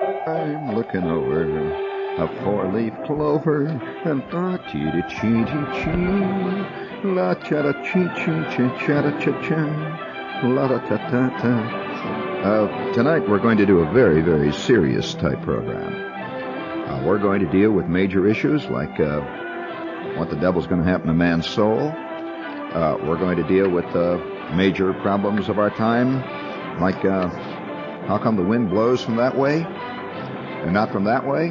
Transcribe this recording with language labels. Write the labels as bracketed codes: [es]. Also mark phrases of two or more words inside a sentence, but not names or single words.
[en] I'm looking over a four-leaf clover, and la-chee-chee-chee-chee, la-cha-da-chee-chee-chee-cha-da-cha-cha, la-da-ta-ta-ta. Tonight we're going to do a very, very serious type program. We're going to deal with major issues like what the devil's going to happen to man's soul. We're going to deal with major problems of our time, like how come the wind blows from that way and not from that way?